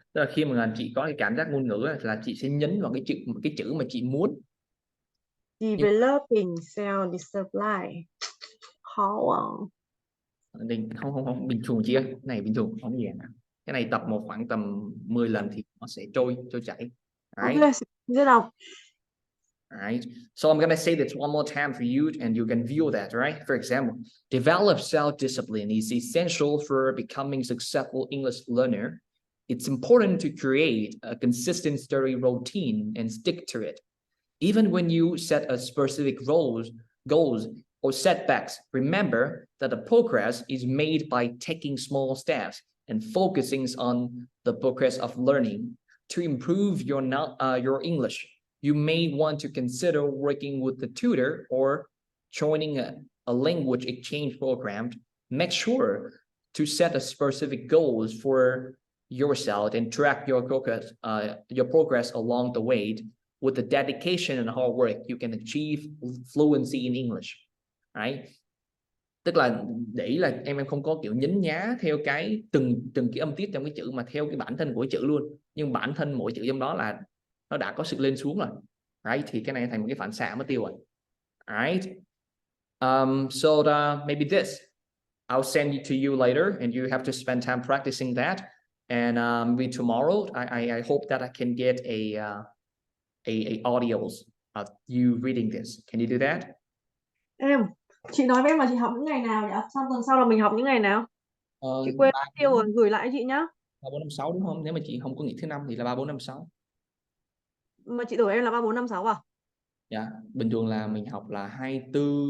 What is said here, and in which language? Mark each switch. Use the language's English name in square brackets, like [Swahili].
[Vietnamese] Tức là khi mà chị có cái cảm giác ngôn ngữ là chị sẽ nhấn vào cái chữ mà chị muốn. [English] Developing self discipline. [Vietnamese] Khó à. Không bình thường chị ơi, cái này bình thường không gì cả. Cái này tập khoảng tầm 10 lần thì nó sẽ trôi chảy. [English] Ok, Right? [Vietnamese] sẽ đọc. [English] Alright, so I'm going to say this one more time for you and you can view that, right? For example, develop self-discipline is essential for becoming a successful English learner. It's important to create a consistent study routine and stick to it. Even when you set a specific goals or setbacks, remember that the progress is made by taking small steps and focusing on the progress of learning. To improve your English, you may want to consider working with a tutor or joining a language exchange program. Make sure to set a specific goals for yourself and track your progress along the way. With the dedication and hard work, you can achieve fluency in English. Right? [Vietnamese] Tức là để ý là em không có kiểu nhấn nhá theo cái từng cái âm tiết trong cái chữ mà theo cái bản thân của cái chữ luôn, nhưng bản thân mỗi chữ trong đó là nó đã có sự lên xuống rồi. Right? Thì cái này thành một cái phản xạ mất tiêu rồi. [English] Right? So maybe this I'll send it to you later and you have to spend time practicing that, and maybe tomorrow I hope that I can get a audios of you reading this. Can you do that? [Vietnamese] Em, chị nói với em là chị học những ngày nào nhỉ? Xong tuần sau là mình học những ngày nào? Chị quên mất tiêu rồi, gửi lại cho chị nhá. 3, 4, 5, 6 đúng không? Nếu mà chị không có nghỉ thứ năm thì là 3, 4, 5, 6. Mà chị tưởng em là 3, 4, 5, 6 à? Dạ, bình thường là mình học là 24.